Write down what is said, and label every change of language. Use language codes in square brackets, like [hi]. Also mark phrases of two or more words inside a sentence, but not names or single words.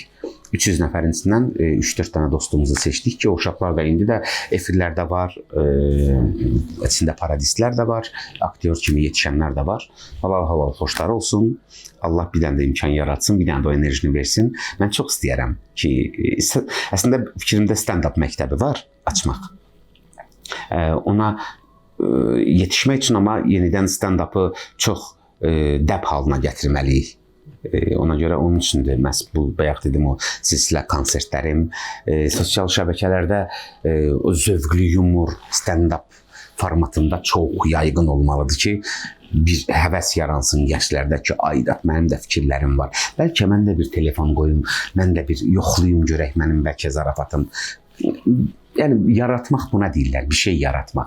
[az] 300 nəfərin içindən 3-4 dənə dostumuzu seçdik ki, o uşaqlar da indi də efirlərdə var, içində paradistlər də var, aktyor kimi yetişənlər də var. Halal-halal xoşlar olsun. Allah bir dənə də imkan yaratsın, bir dənə də o enerjini versin. Mən çox istəyərəm ki, əslində fikrimdə stand-up məktəbi var, açmaq. Ona yetişmək üçün amma yenidən stand-up'ı çox dəb halına gətirməliyik. Ona görə onun üçündür məhz bu bayaq dedim o silsilə konsertlərim, sosial şəbəkələrdə o zövqlü yumor, stand-up formatında çox yayğın olmalıdır ki, bir həvəs yaransın gənclərdə ki, ayda mənim də fikirlərim var. Bəlkə mən də bir telefon qoyum, mən də bir yoxlayım görək mənim bəlkə zarafatım. Yəni yaratmaq buna deyirlər, bir şey yaratmaq.